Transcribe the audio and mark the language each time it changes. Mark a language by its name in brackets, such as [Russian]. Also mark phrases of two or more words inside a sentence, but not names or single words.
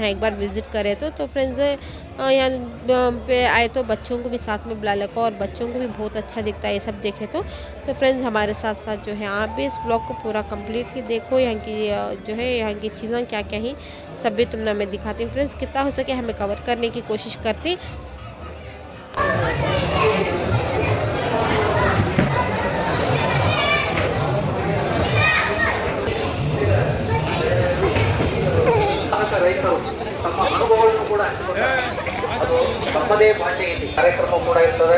[Hindi] हाँ, एक बार विज़िट करे तो फ्रेंड्स, यहाँ पे आए तो बच्चों को भी साथ में बुला लेको, और बच्चों को भी बहुत अच्छा दिखता है ये सब देखे तो फ्रेंड्स, हमारे साथ साथ जो है आप भी इस ब्लॉग को पूरा कंप्लीट ही देखो। यहाँ की जो है यहाँ की चीज़ें क्या क्या ही सब भी तुम ना मैं दिखाती हूँ। फ्रेंड्स, कितना हो सके हमें कवर करने की कोशिश करती। [Kannada] ರೈತರು ತಮ್ಮ ಅನುಭವಗಳನ್ನು ಕೂಡ ಅದು ತಮ್ಮದೇ ಭಾಷೆಯಲ್ಲಿ ಕಾರ್ಯಕ್ರಮ ಕೂಡ ಇರ್ತದೆ.